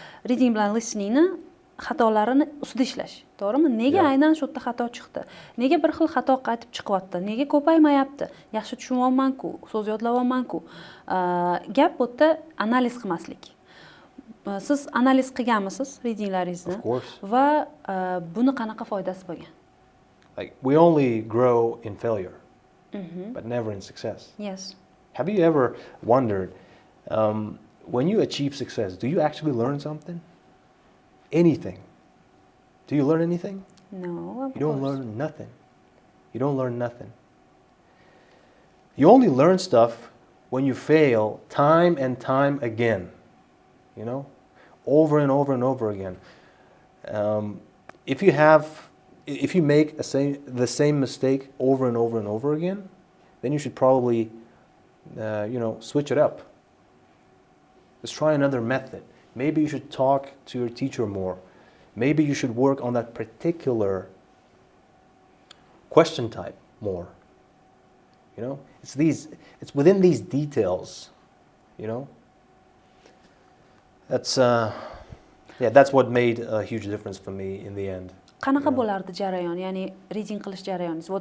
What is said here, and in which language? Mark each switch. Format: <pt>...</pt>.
<uz>Reading bilan listeningni xatolarini ustida ishlash. To'g'rimi? Nega aynan shu yerda xato chiqdi? Nega bir xil xato qaytib chiqyapti? Nega ko'paymayapti? Yaxshi tushunyapman-ku, so'z yodlayapman-ku. Gap bu yerda analiz qilmaslik. Siz analiz qilganmisiz readinglaringizni? Va buni qanaqa foydasi bo'lgan?</uz> <en>Like, we only grow in failure, but never in success. Yes. Have you ever wondered, when you achieve success, do you actually learn something? Anything? Do you learn anything? No, of You don't course. learn nothing. You don't learn nothing. You only learn stuff when you fail time and time again. You know? Over and over and over again. If you make the same mistake over and over and over again, then you should probably, switch it up. Let's try another method. Maybe you should talk to your teacher more. Maybe you should work on that particular question type more. You know, it's within these details. You know. That's what made a huge difference for me in the end.</en> <uz>Qanaqa bo'lardi jarayon, ya'ni reading qilish jarayoningiz?</uz>